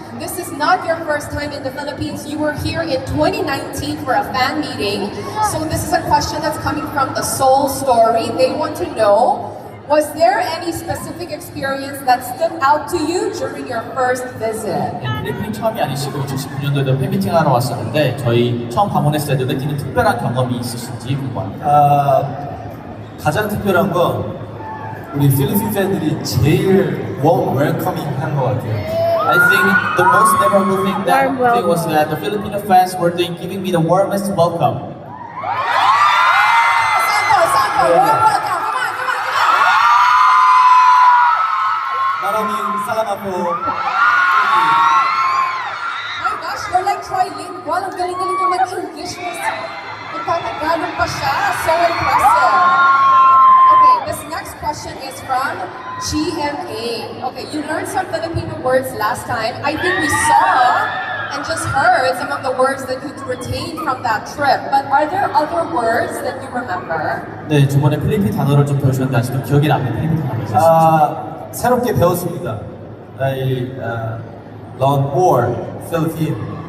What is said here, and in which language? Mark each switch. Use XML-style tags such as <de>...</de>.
<en>This is not your first time in the Philippines. You were here in 2019 for a fan meeting. So this is a question that's coming from the Seoul Story. They want to know, was there any specific experience that stood out to you during your first visit?</en> <ko>필리핀 처음이 아니시고 2019년도에도 팬미팅 하러 왔었는데 저희 처음 방문했을 때도 느끼는 특별한 경험이 있으신지 궁금합니다. 가장 특별한 건 우리 필리핀 팬들이 제일</ko> <en>warm welcoming</en> <ko>한 것 같아요.</ko> <en>I think the most memorable thing was that the Filipino fans were giving me the warmest welcome. Sample, warm welcome. Come on.</en> <tl>Maraming salamat po.</tl> <en>My gosh, you're like trilingual.</en> <tl>Ang galing-galing mo mag-English. Magtatagalog pa siya.</tl> <en>So impressive. Okay, this next question is from GMA. Okay, you learned some Filipino words last time. I think we saw and just heard some of the words that you retained from that trip. But are there other words that you remember?</en> <ko>네, 저번에 필리핀 단어를 좀 배우셨는데 아직도 기억이 남는 필리핀 단어가 있으신지? 새롭게 배웠습니다.</ko> <en>I learned more Philippine.</en>